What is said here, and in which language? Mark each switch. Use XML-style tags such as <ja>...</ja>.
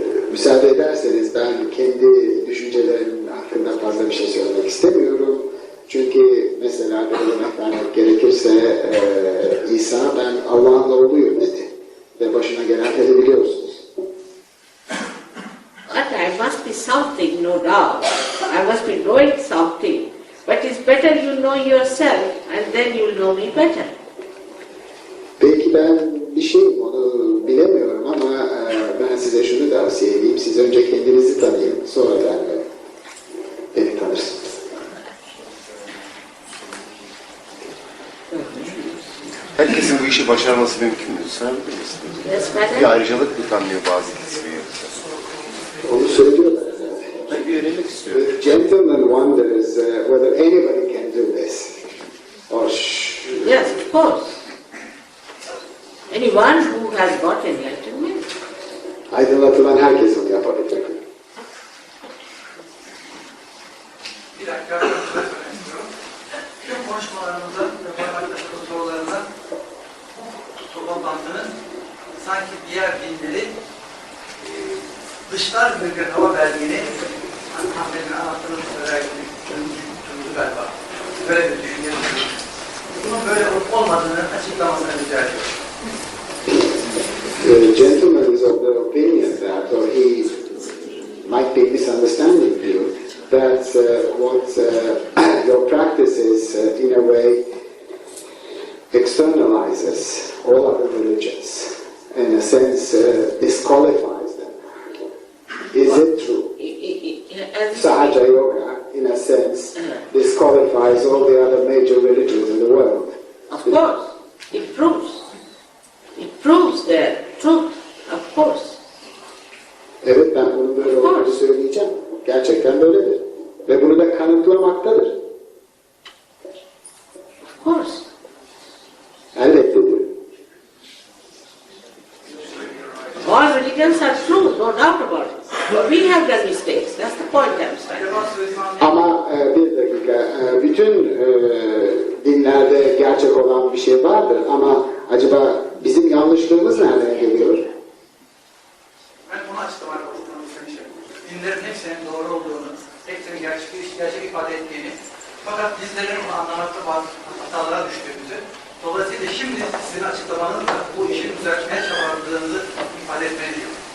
<tr>Müsaade ederseniz ben kendi düşüncelerimin hakkında fazla bir şey söylemek istemiyorum. Çünkü mesela bir örnek vermek gerekirse İsa ben Allah'ın oğluyum dedi. Ve başına gelenleri biliyorsunuz.</tr> <en>But I must be something, no doubt. I must be knowing something. But it's better you know yourself and then you'll know me better.</en> <tr>Belki ben bir şeyim onu bilemiyorum ama ben size şunu tavsiye edeyim. Siz önce kendinizi tanıyın. Sonra da beni tanırsınız. Herkesin bu işi başarması mümkün mü? Sorabilir misiniz?</tr> <en>Yes,</en> <tr>Bir</tr> <en>madam.</en> <tr>ayrıcalık mı tanınıyor bazı kesimiyor? Onu söylüyorlar zaten. Ben bir öğrenmek istiyorum.</tr> <en>The gentleman wonders whether anybody can do this. Or Yes, of course. Anyone who has got enlightenment.</en> <tr>aydınlatılan herkes onu yapabilir. Bir dakika, ben söylemek istiyorum. Tüm konuşmalarımızda ve parmaklaşma sorularında bu toplantının sanki diğer dinleri dışlar bir hava belgeni Ahmet'in anlattığını söylerken tutuldu galiba. Böyle bir düşünüyorum. Bunun böyle olup olmadığını açıklamasını rica ediyorum.</tr> <en>The gentleman is of the opinion that, or he might be misunderstanding you, that what your practice is in a way externalizes all other religions, in a sense disqualifies them. Is it true? Sahaja Yoga, in a sense, disqualifies all the other major religions in the world. Of course, it proves. It proves their truth, of course.</en> <tr>Evet, ben bunun böyle olduğunu söyleyeceğim. Gerçekten böyledir. Ve bunu da kanıtlamaktadır.</tr> <en>Of course.</en> <tr>Elbette diyor.</tr> <en>All religions are true, no doubt about it. But we have done mistakes. That's the point I'm saying.</en> <tr>Ama bir dakika, bütün dinlerde gerçek olan bir şey vardır ama acaba bizim yanlışlığımız nereden geliyor? Ben bunu açıklamak istemişim. Dinlerin hepsinin doğru olduğunu, hepsinin gerçek ifade ettiğini, fakat bizlerin bunu anlamakta bazı hatalara düştüğümüzü, dolayısıyla şimdi sizin açıklamanızla bu işin düzeltmeye çabaladığınızı ifade etmeye diyor.</tr>